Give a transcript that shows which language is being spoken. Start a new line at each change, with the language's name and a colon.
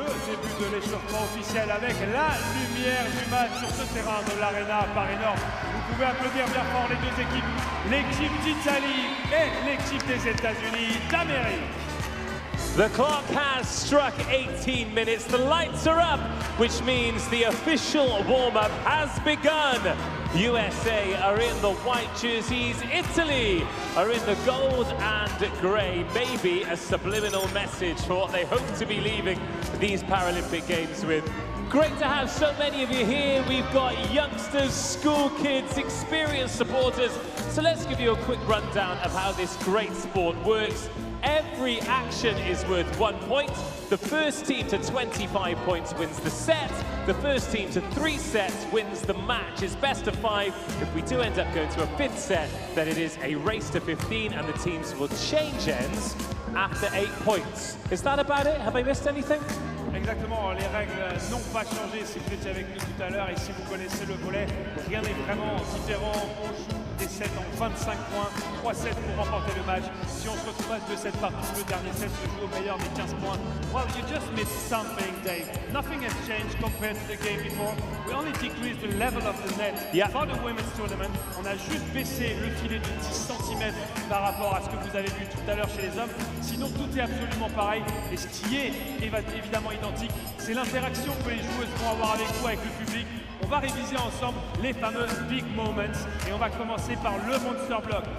French: Avec la lumière du match sur ce terrain de l'Arena Paris Nord. Vous pouvez applaudir bien fort les deux équipes, l'équipe d'Italie et l'équipe des États-Unis d'Amérique.
English: The clock has struck 18 minutes. The lights are up, which means the official warm-up has begun. USA are in the white jerseys. Italy are in the gold and grey. Maybe a subliminal message for what they hope to be leaving these Paralympic Games with. Great to have so many of you here. We've got youngsters, school kids, experienced supporters. So let's give you a quick rundown of how this great sport works. Every action is worth 1 point. The first team to 25 points wins the set. The first team to 3 sets wins the match. It's best of 5. If we do end up going to a 5th set, then it is a race to 15 and the teams will change ends after 8 points. Is that about it? Have I missed anything?
French: Exactement, les règles n'ont pas changé si vous étiez avec nous tout à l'heure et si vous connaissez le volley, rien n'est vraiment différent. On joue des sets en 25 points, 3 sets pour remporter le match. Si on se retrouve à 2 sets partout, le dernier set se joue au meilleur des 15 points.
English: Well, you just missed something, Dave. Nothing has changed compared to the game before. We only decreased the level of the net for the women's tournament.
French: On a juste baissé le filet de 10 cm par rapport à ce que vous avez vu tout à l'heure chez les hommes. Sinon, tout est absolument pareil. Et ce qui est évidemment identique, c'est l'interaction que les joueuses vont avoir avec vous, avec le public. On va réviser ensemble les fameux big moments et on va commencer par le Monster Block.